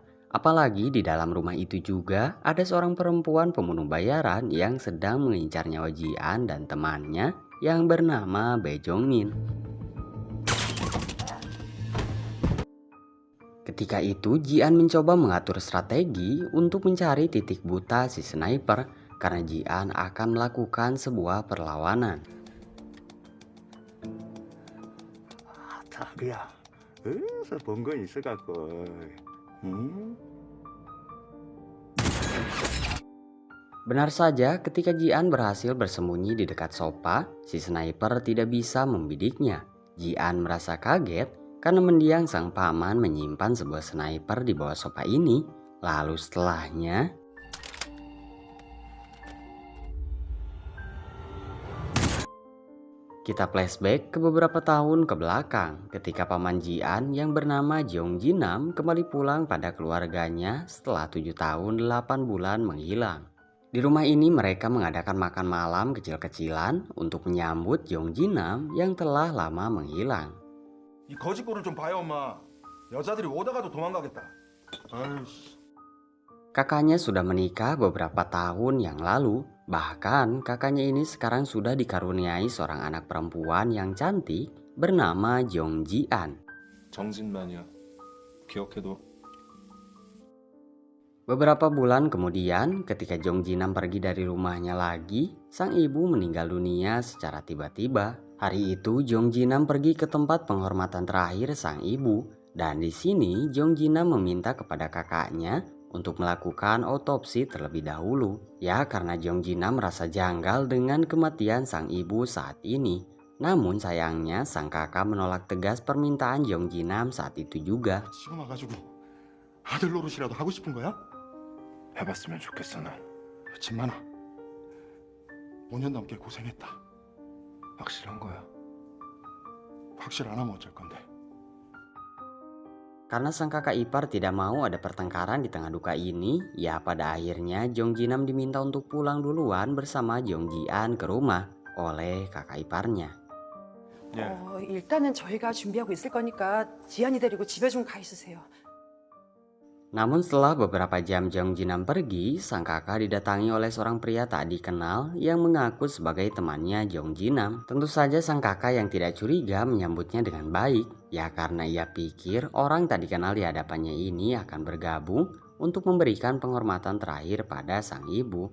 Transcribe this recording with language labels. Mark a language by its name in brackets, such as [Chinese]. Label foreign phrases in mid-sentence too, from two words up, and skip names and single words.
[Indonesian] Apalagi di dalam rumah itu juga ada seorang perempuan pembunuh bayaran yang sedang mengincar nyawa Ji-an dan temannya yang bernama Bae Jong-min. Ketika itu Ji-an mencoba mengatur strategi untuk mencari titik buta si sniper karena Ji-an akan melakukan sebuah perlawanan. [Korean] 자기야, 어디서 본 건 있어갖고, 응? [Indonesian] Benar saja, ketika Ji-an berhasil bersembunyi di dekat sofa, si sniper tidak bisa membidiknya. Ji-an merasa kaget karena mendiang sang paman menyimpan sebuah sniper di bawah sofa ini. Lalu setelahnya, kita flashback ke beberapa tahun ke belakang ketika paman Ji-an yang bernama Jong Ji-nam kembali pulang pada keluarganya setelah 7 tahun 8 bulan menghilang. Di rumah ini mereka mengadakan makan malam kecil-kecilan untuk menyambut Jong Ji-nam yang telah lama menghilang. [Korean] 이 거짓골을 좀 봐요, 엄마. 여자들이 오다가도 도망가겠다. 아이씨. [Indonesian] Kakaknya sudah menikah beberapa tahun yang lalu. Bahkan kakaknya ini sekarang sudah dikaruniai seorang anak perempuan yang cantik bernama Jong Ji-an. [Korean] 정진만이야. 기억해도. [Indonesian] Beberapa bulan kemudian ketika Jong Ji-nam pergi dari rumahnya lagi, sang ibu meninggal dunia secara tiba-tiba. Hari itu Jong Ji-nam pergi ke tempat penghormatan terakhir sang ibu. Dan di sini Jong Ji-nam meminta kepada kakaknya untuk melakukan otopsi terlebih dahulu. Ya karena Jong Ji-nam merasa janggal dengan kematian sang ibu saat ini. Namun sayangnya sang kakak menolak tegas permintaan Jong Ji-nam saat itu juga. [Korean] 지금 와가지고 아들 노릇이라도 하고 싶은 거야? 해봤으면 좋겠어 난. 진만아, 5년 넘게 고생했다. 확실한 거야. 확실 안 하면 어쩔 건데. [Indonesian] Karena sang kakak ipar tidak mau ada pertengkaran di tengah duka ini, ya pada akhirnya Jong Ji-nam diminta untuk pulang duluan bersama Jong Ji-an ke rumah oleh kakak iparnya. [Korean] 일단은 저희가 준비하고 있을 거니까 지안이 데리고 집에 좀 가 있으세요. [Indonesian] Namun setelah beberapa jam Jong Ji-nam pergi, sang kakak didatangi oleh seorang pria tak dikenal yang mengaku sebagai temannya Jong Ji-nam. Tentu saja sang kakak yang tidak curiga menyambutnya dengan baik, ya karena ia pikir orang tak dikenal di hadapannya ini akan bergabung untuk memberikan penghormatan terakhir pada sang ibu.